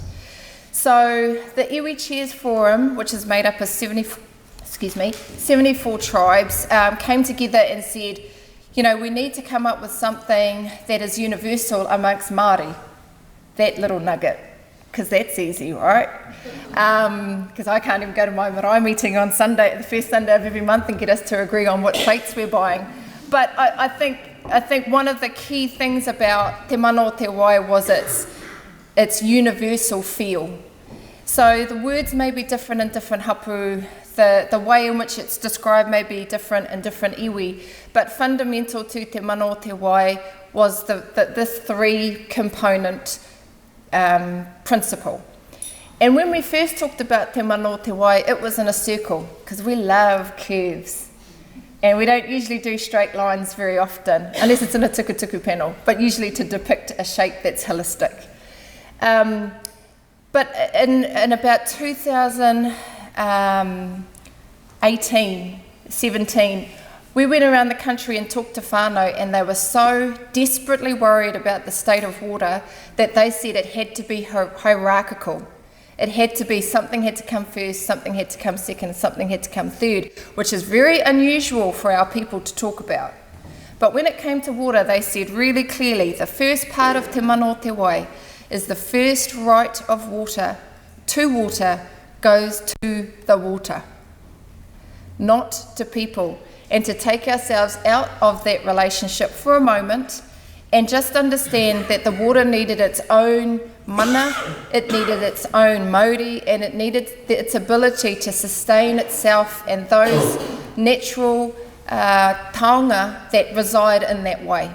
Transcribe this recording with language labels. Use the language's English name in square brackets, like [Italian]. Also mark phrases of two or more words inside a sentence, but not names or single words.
[English] So the Iwi Chairs Forum, which is made up of 74 tribes, came together and said, we need to come up with something that is universal amongst Māori. That little nugget, because that's easy, right? Because I can't even go to my marae meeting on Sunday, the first Sunday of every month, and get us to agree on what plates we're buying. But I think one of the key things about [Māori] te mana o te wai [English] was its universal feel. So the words may be different in different hapu, the way in which it's described may be different in different iwi, but fundamental to [Māori] te mana o te wai [English] was this three-component principle. And when we first talked about [Māori] te mana o te wai, [English] it was in a circle, because we love curves. And we don't usually do straight lines very often, unless it's in a tukutuku panel, but usually to depict a shape that's holistic. But in about 2018, 17, we went around the country and talked to whānau, and they were so desperately worried about the state of water that they said it had to be hierarchical. It had to be something had to come first, something had to come second, something had to come third, which is very unusual for our people to talk about. But when it came to water, they said really clearly, the first part of [Māori] te mana o te wai [English] is the first right of water to water goes to the water, not to people. And to take ourselves out of that relationship for a moment and just understand that the water needed its own mana, it needed its own mauri, and it needed its ability to sustain itself and those natural taonga that reside in that way.